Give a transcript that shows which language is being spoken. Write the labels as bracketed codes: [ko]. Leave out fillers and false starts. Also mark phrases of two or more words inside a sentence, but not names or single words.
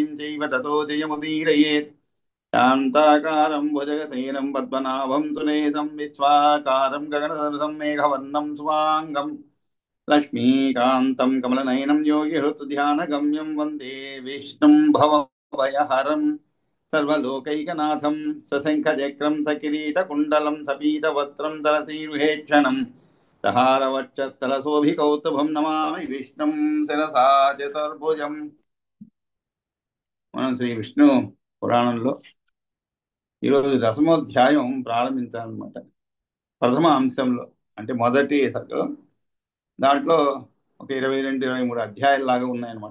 [sa] चैव ततो जयमुदीरयेत् शान्ताकारं भुजगसेनं पद्मनाभं सुरेशं विश्वाकारं गगनसदृशं मेघवर्णं शुभाङ्गम् लक्ष्मीकान्तं कमलनयनं योगिहृतध्यानगम्यं वन्दे विष्णुं भवभयहरं सर्वलोकैकनाथं सशङ्खचक्रं सकिरीटकुण्डलं सपीतवस्त्रं सरसीरुहेक्षणं सहारवक्षस्थलशोभिकौस्तुभं नमामि विष्णुं శిరసా చతుర్భుజం. [te] మనం శ్రీ విష్ణు పురాణంలో ఈరోజు దశమోధ్యాయం ప్రారంభించాలన్నమాట. ప్రథమ అంశంలో అంటే మొదటి దాంట్లో ఒక 22-23 అధ్యాయాలు లాగా ఉన్నాయన్నమాట.